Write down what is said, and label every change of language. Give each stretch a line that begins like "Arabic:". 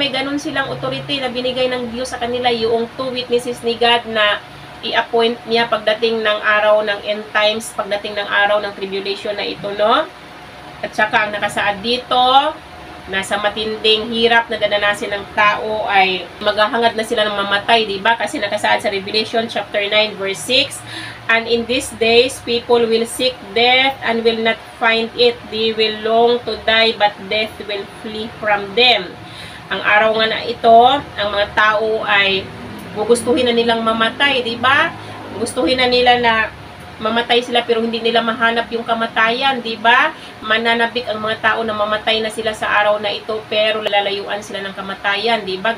Filipino: May ganun silang authority na binigay ng Diyos sa kanila, yung two witnesses ni God na i-appoint niya pagdating ng araw ng end times, pagdating ng araw ng tribulation na ito, no? At saka ang nakasaad dito, nasa matinding hirap na dadanasin ng tao ay maghahangad na sila ng mamatay, di ba? Kasi nakasaad sa
English: Revelation chapter 9 verse 6, and in these days people will seek death and will not find it. They will long to die, but death will flee from them.
Filipino: Ang araw nga na ito, ang mga tao ay gugustuhin na nilang mamatay, di ba? Gustuhin na nila na mamatay sila pero hindi nila mahanap yung kamatayan, di ba? Mananabik ang mga tao na mamatay na sila sa araw na ito pero lalayuan sila ng kamatayan, di ba?